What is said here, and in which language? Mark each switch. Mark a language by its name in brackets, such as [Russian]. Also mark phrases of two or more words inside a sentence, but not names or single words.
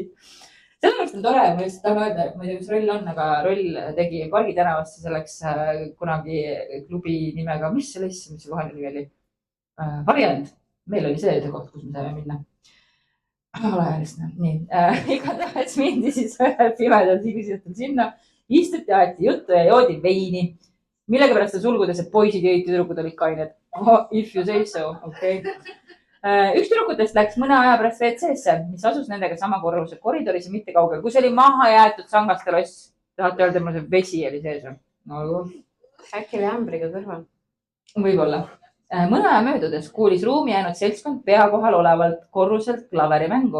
[Estonian] Sellepärast on tore, ma just tahan öelda, ma ei tea, mis Roll on, aga Roll tegi Pargi tänavasse selleks kunagi klubi nimega, mis see kohane nimi oli? Variant. Meil oli see koht, kus me saime minna. Alaealisena. Nii. Igatahes mindi siis pimedal sügisõhtul sinna. Istuti, aeti juttu ja joodi veini. Millega pärast on sulgudes, et poisid jõid, tüdrukud olid kained. [English] If you say so, [Estonian] okei. Üks tüdrukutest läks mõne aja pärast WC-sse, mis asus nendega sama korruse koridoris ja mitte kaugel, kus oli maha jäetud Sangaste loss. Tahate öelda, mul see vesi oli sees või? No, äkki oli ämbriga kõrval. Võib-olla. Mõne aja möödudes kuulis ruumi jäänud seltskond pea kohal olevalt korruselt klaverimängu.